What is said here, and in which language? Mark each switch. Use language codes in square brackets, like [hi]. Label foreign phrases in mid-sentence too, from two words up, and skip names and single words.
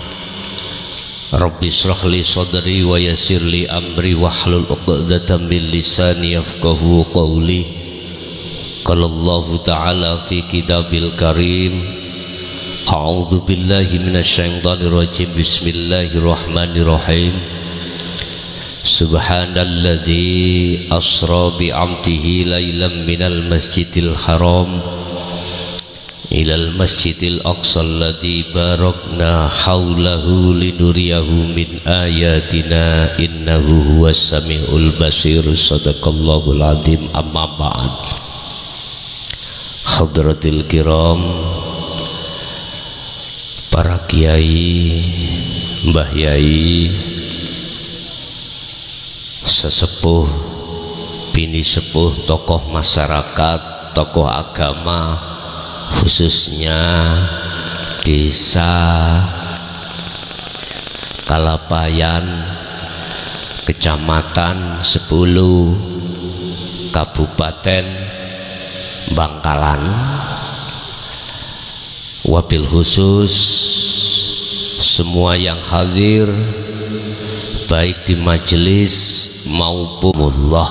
[ar] رب اشرح لي صدري ويسر لي أمري واحلل عقدة من لساني يفقهوا قولي. قال الله تعالى في الكتاب الكريم، أعوذ بالله من الشيطان الرجيم، بسم الله الرحمن الرحيم. سبحان الذي أسرى بعبده ليلا من المسجد الحرام إلى المسجد الأقصى الذي باركنا حوله لنريه من آياتنا إنه هو السميع البصير. صدق الله العظيم. أما بعد. حضرات الكرام, [id] para kiai, mbah yai, sesepuh, bini sepuh, tokoh masyarakat, tokoh agama, khususnya desa Kalapayan, kecamatan 10, kabupaten Bangkalan, [ar] وبالخصوص [id] semua yang hadir baik di majelis maupun Allah.